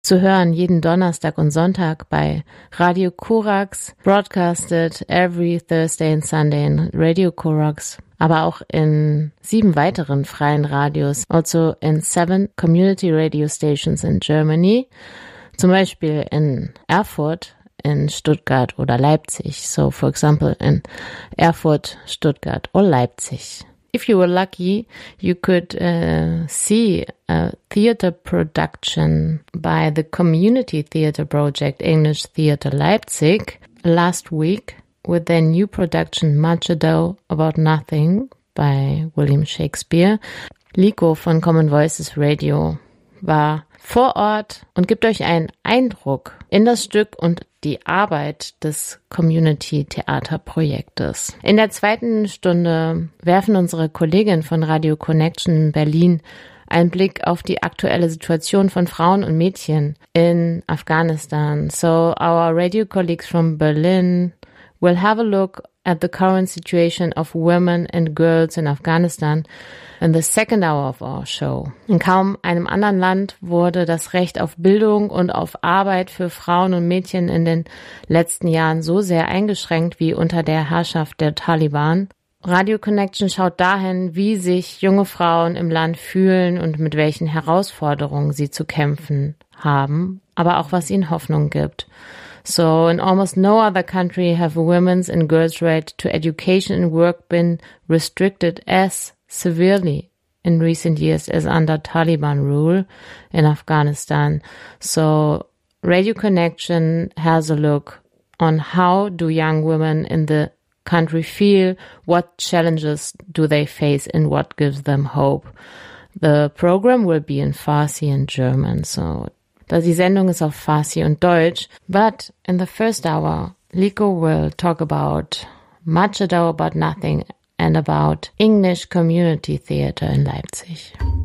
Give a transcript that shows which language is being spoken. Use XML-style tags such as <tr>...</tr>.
<de>zu hören jeden Donnerstag und Sonntag bei Radio Korax,</de> <en>broadcasted every Thursday and Sunday in Radio Korax,</en> <de>aber auch in 7 weiteren freien Radios, also in</de> <en>7 Community Radio Stations in Germany,</en> <de>zum Beispiel in Erfurt, in Stuttgart oder Leipzig.</de> <en>So, for example, in Erfurt, Stuttgart or Leipzig. If you were lucky, you could see a theater production by the Community Theater Project English Theater Leipzig last week with their new production Much Ado About Nothing by William Shakespeare.</en> <de>Liko von Common Voices Radio war vor Ort und gibt euch einen Eindruck in das Stück und die Arbeit des Community-Theater-Projektes. In der zweiten Stunde werfen unsere Kolleginnen von Radio Connection in Berlin einen Blick auf die aktuelle Situation von Frauen und Mädchen in Afghanistan.</de> <en>So our radio colleagues from Berlin will have a look at the current situation of women and girls in Afghanistan in the second hour of our show.</en> <de>In kaum einem anderen Land wurde das Recht auf Bildung und auf Arbeit für Frauen und Mädchen in den letzten Jahren so sehr eingeschränkt wie unter der Herrschaft der Taliban. Radio Connection schaut dahin, wie sich junge Frauen im Land fühlen und mit welchen Herausforderungen sie zu kämpfen haben, aber auch was ihnen Hoffnung gibt.</de> <en>So, in almost no other country have women's and girls' right to education and work been restricted as severely in recent years as under Taliban rule in Afghanistan. So, Radio Connection has a look on how do young women in the country feel, what challenges do they face, and what gives them hope. The program will be in Farsi and German,</en> <de>so die Sendung ist auf Farsi und Deutsch.</de> <en>But in the first hour, Liko will talk about Much Ado About Nothing and about English Community Theater in Leipzig.</en>